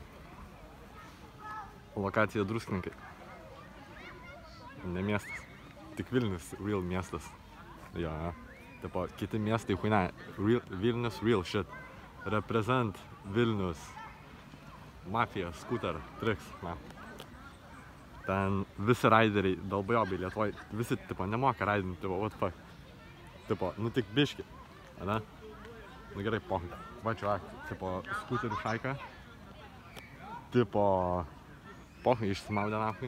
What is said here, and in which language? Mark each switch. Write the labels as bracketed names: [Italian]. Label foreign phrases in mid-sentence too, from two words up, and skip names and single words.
[Lithuanian] Lokacija Druskininkai. Ne miestas. Tik Vilnius, real miestas. Ja, tipo, kiti miestai, huina, Vilnius, [English] real shit. Represent Vilnius. [Lithuanian] Mafija, [English] scooter, tricks, [Lithuanian] na. Ten visi raideriai, dalbajobai Lietuvoj, visi, tipo, nemoka raidinti, tipo, [English] what fuck. [Lithuanian] Tipo, nu tik biški, ane? Nu gerai, pohui. Va, čuvak, tipo, skuterių šaika. Tipo, pohui išsimaudė nafai.